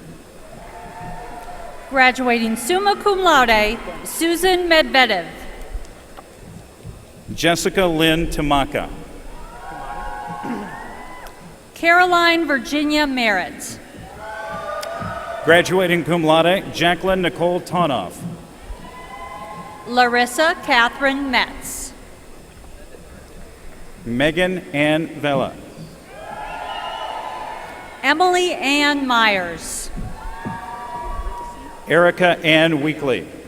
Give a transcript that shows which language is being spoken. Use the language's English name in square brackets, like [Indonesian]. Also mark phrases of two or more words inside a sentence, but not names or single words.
[English] Graduating [Latin] summa cum laude, [English] Susan Medvedev. Jessica Lynn Tamaka. Caroline Virginia Merritt. Graduating [Latin] cum laude, [English] Jacqueline Nicole Tonoff. Larissa Catherine Metz. Megan Ann Vela. Emily Ann Myers. Erica Ann Weekly.